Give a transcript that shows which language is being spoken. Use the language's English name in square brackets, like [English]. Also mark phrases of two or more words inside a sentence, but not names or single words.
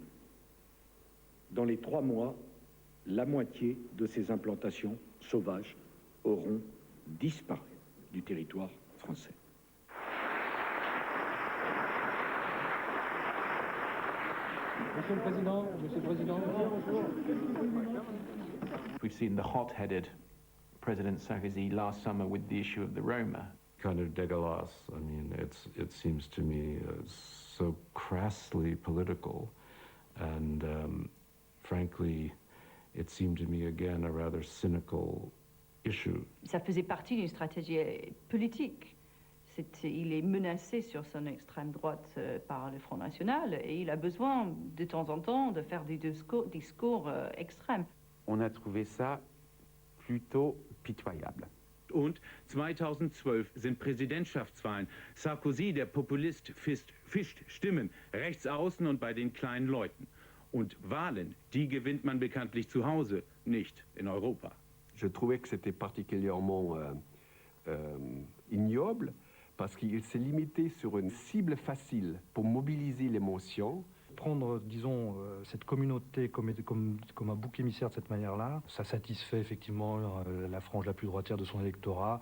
[French] Dans les 3 mois, la moitié de ces implantations sauvages auront disparu du territoire français. Monsieur le Président, bonjour. [English] We've seen the hot-headed President Sarkozy last summer with the issue of the Roma. Kind of dégueulasse. I mean, it seems to me so crassly political, and frankly, it seemed to me again a rather cynical issue. [French] Ça faisait partie d'une stratégie politique. Il est menacé sur son extrême droite par le Front National et il a besoin de temps en temps de faire des discours extrêmes. On a trouvé ça plutôt pitoyable. [German] Und 2012 sind Präsidentschaftswahlen. Sarkozy, der Populist, fischt Stimmen rechts außen und bei den kleinen Leuten. Und Wahlen, die gewinnt man bekanntlich zu Hause, nicht in Europa. [French] Je trouvais que c'était particulièrement ignoble parce qu'il s'est limité sur une cible facile pour mobiliser l'émotion. Prendre, disons, cette communauté comme un bouc émissaire de cette manière-là, ça satisfait effectivement la frange la plus droitière de son électorat.